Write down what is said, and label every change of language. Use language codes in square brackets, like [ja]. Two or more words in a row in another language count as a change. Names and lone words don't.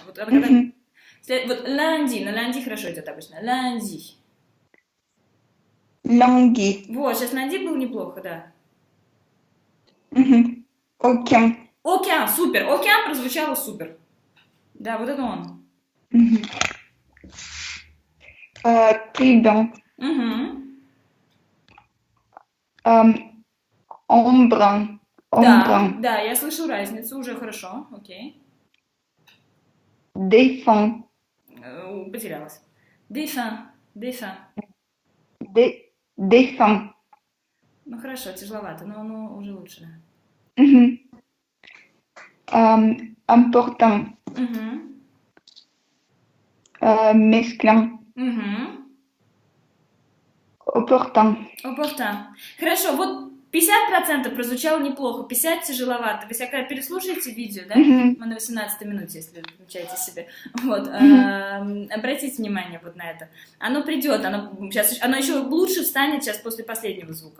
[ru] Вот lundi. На lundi хорошо идет обычно. Lundi. Вот, сейчас lundi был неплохо, да. Aucun, супер. Aucun прозвучало супер. Да, вот это он. [fr] Très bien. Embrun. [ru] Да, я слышу разницу, уже хорошо, окей. [fr] Défunt. [ru] Потерялась. [fr] Défunt. Défunt. [ru] Ну хорошо, тяжеловато, но уже лучше, да. [fr] Important. Mesclun. Opportun. [ru] Хорошо, вот 50% прозвучало неплохо, 50% тяжеловато. Вы когда переслушаете видео, да? Мы на 18 минуте, если вы включаете себе. Вот, обратите внимание вот на это. Оно придет, оно еще лучше встанет сейчас после последнего звука.